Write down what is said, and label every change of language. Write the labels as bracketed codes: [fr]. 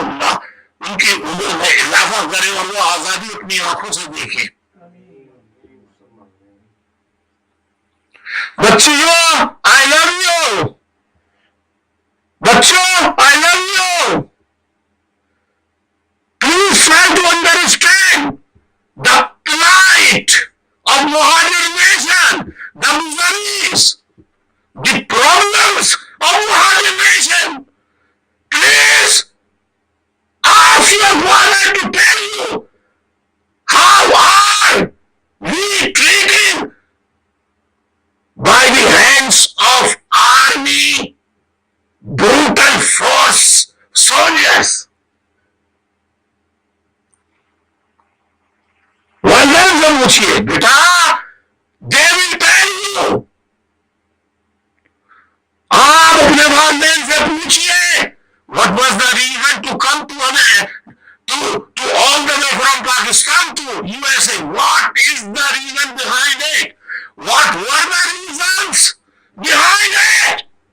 [ur] اللہ ان کی عمر میں اضافہ کرے اور وہ آزادی اپنی آنکھوں سے دیکھے. [en] بچیوں I love you, بچوں I love you. Please try to understand the plight of Muhajir nation, the miseries, the problems of Muhajir nation. Please ask your father to tell you how are we treated by the hands of army, brutal force soldiers. [ur] والدین سے پوچھئے بیٹا، [en] they will tell you. [ur] آپ اپنے والدین سے پوچھئے [en] what was the reason to come to all the way from Pakistan to USA. What is the reason behind it? What were the reasons behind it?